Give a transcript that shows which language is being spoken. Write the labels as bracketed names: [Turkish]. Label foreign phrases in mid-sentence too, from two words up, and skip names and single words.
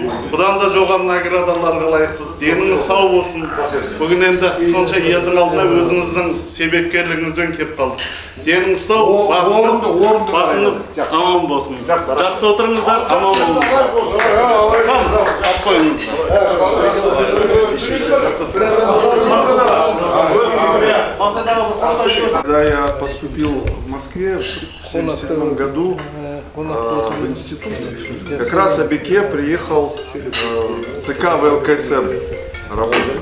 [Kazakh] Бұдан да жоғары наградаларға лайықсыз. Деніңіз сау болсын. Бүгін енді сонша елдің алдына өзіңіздің себепкерлігіңізбен келіп қалдық. Деніңіз сау, басыңыз аман болсын. Жақсы отырыңыздар, аман болыңыздар. Алып қойыңыздар. [Russian] Когда я поступил в Москве в 1977 году в институт, как раз Абеке приехал в ЦК ВЛКСМ работать.